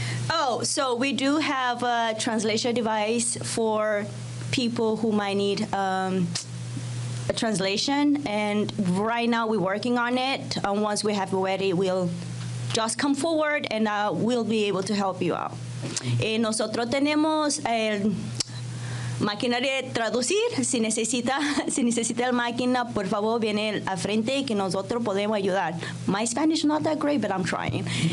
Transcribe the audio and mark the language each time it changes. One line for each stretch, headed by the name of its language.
English: Oh, so we do have a translation device for people who might need a translation, and right now we're working on it. Once we have it ready, we'll just come forward and we'll be able to help you out.
Spanish: Nosotros tenemos máquina de traducir. Si necesita la máquina, por favor, viene al frente y que nosotros podemos ayudar.
English: My Spanish is not that great, but I'm trying.